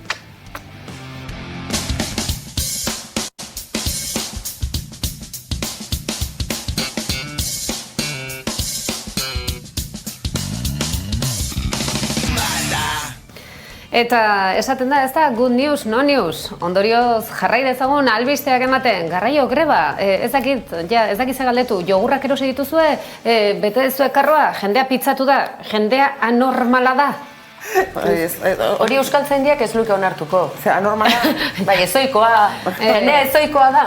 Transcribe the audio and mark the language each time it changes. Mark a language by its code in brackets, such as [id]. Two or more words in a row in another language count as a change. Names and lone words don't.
[eu] Eta esaten da, ez da, [en] good news, no news. [eu] Ondorioz jarrai dezagun albisteak ematen, garraio greba, ez dakit ze galdetu, jogurrak erosi dituzue, bete dezue karroa, jendea pitzatu da, jendea anormala da. Hori euskaltzaindiak ez luke onartuko. Zera, normala... Bai, ezoikoa, jende ezoikoa da.